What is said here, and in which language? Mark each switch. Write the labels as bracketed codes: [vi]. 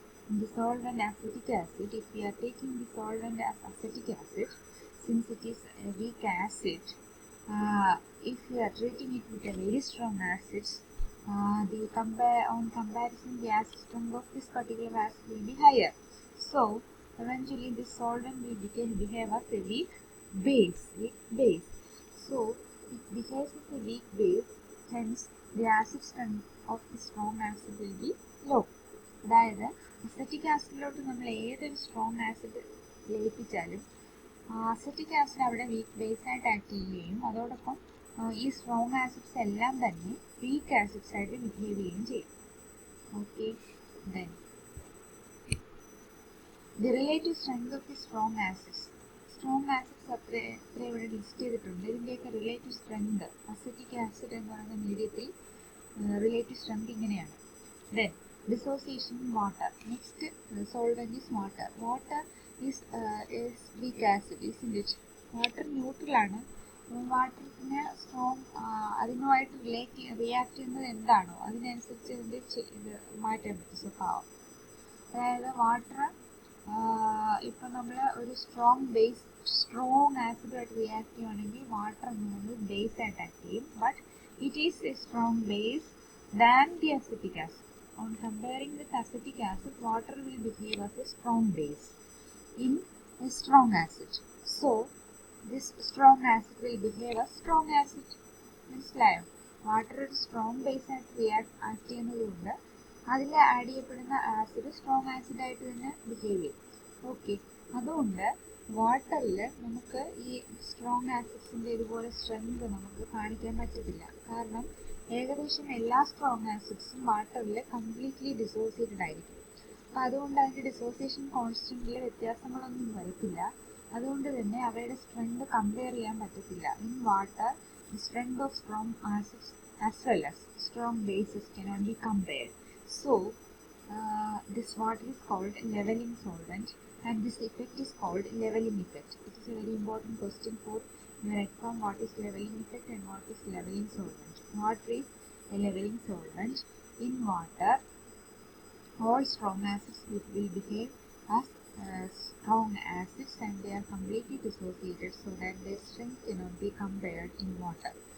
[en] In the solvent acetic acid, if we are taking the solvent as acetic acid, since it is a weak acid, if we are treating it with a very strong acid, on comparison, the acid strength of this particular acid will be higher. So eventually this solvent will behave as a weak base. So it behaves as a weak base, hence the acid strength of the strong acid will be low. [ml] അതായത് acetic ആസിഡിലോട്ട് നമ്മൾ ഏതൊരു strong acid ലയിപ്പിച്ചാലും acetic acid അവിടെ weak base ആയിട്ട് act ചെയ്യുകയും അതോടൊപ്പം ഈ strong acids എല്ലാം തന്നെ വീക്ക് ആസിഡ്സ് ആയിട്ട് ബിഹേവ് ചെയ്യുകയും ചെയ്യും. [en] Okay, then the relative strength of the strong acids. [ml] Strong acids അത്ര ഇവിടെ ലിസ്റ്റ് ചെയ്തിട്ടുണ്ട്. ഇതിൻ്റെയൊക്കെ റിലേറ്റീവ് സ്ട്രെങ്ത് അസറ്റിക് ആസിഡ് എന്ന് പറയുന്ന മീഡിയത്തിൽ റിലേറ്റീവ് സ്ട്രെങ്ത് ഇങ്ങനെയാണ്. [en] Then dissociation in water. Next solvent is water. Water is weak acid, isn't it? Water neutral [ml] ആണ്. വാട്ടറിന് strong അതിനുമായിട്ട് react ചെയ്യുന്നത് എന്താണോ അതിനനുസരിച്ച് ഇതിൻ്റെ ഇത് മാറ്റാൻ പറ്റും സ്വഭാവം. അതായത് വാട്ടർ ഇപ്പം നമ്മൾ ഒരു സ്ട്രോങ് ആസിഡുമായിട്ട് റിയാക്ട് ചെയ്യുകയാണെങ്കിൽ വാട്ടർ എന്ന് പറയുന്നത് ബേസ് ആയിട്ട് ആക്ട് ചെയ്യും. [en] But it is a strong base than the acetic acid. On comparing with acetic acid, water will behave as a strong base in a strong acid. So, this strong acid will behave as strong acid. [ml] മനസ്സിലായോ? Water ഒരു strong base ആയിട്ട് act ചെയ്യുന്നതുകൊണ്ട് അതിൽ add ചെയ്യപ്പെടുന്ന acid strong ആസിഡായിട്ട് തന്നെ behave ചെയ്യും. Okay, അതുകൊണ്ട് വാട്ടറിൽ നമുക്ക് ഈ സ്ട്രോങ് ആസിഡ്സിൻ്റെ ഇതുപോലെ സ്ട്രെങ്ത് നമുക്ക് കാണിക്കാൻ പറ്റത്തില്ല. കാരണം ഏകദേശം എല്ലാ സ്ട്രോങ് ആസിഡ്സും വാട്ടറിൽ കംപ്ലീറ്റ്ലി ഡിസോസിയേറ്റഡ് ആയിരിക്കും. അപ്പോൾ അതുകൊണ്ട് അതിൻ്റെ ഡിസോസിയേഷൻ കോൺസ്റ്റൻറ്റിൽ വ്യത്യാസങ്ങളൊന്നും വരത്തില്ല. അതുകൊണ്ട് തന്നെ അവയുടെ സ്ട്രെങ്ത് കമ്പയർ ചെയ്യാൻ പറ്റത്തില്ല. [en] In water the strength of strong acids as well as strong bases cannot be compared. So this water is called leveling solvent and this effect is called leveling effect. It is a very important question for your exam. What is leveling effect and what is leveling solvent? Water is a leveling solvent. In water, all strong acids will behave as strong acids and they are completely dissociated so that their strength cannot be compared in water.